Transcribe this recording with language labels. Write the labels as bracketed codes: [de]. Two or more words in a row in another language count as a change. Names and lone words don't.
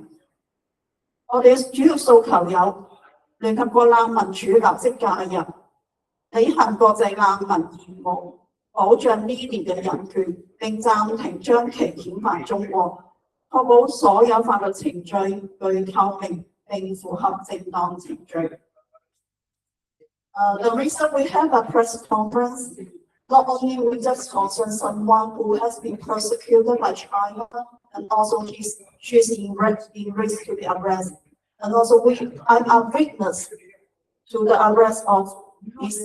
[yue] 我哋主要訴求有聯合國難民署立即介入，履行國際難民義務，保障呢啲嘅人權，並暫停將其遣返中國，確保所有法律程序具透明並符合正當程序。 [en] The reason we have a press conference Not only we just concern someone who has been persecuted by China, and also she's in risk to be arrested. And also I'm a witness to the arrest of Ms.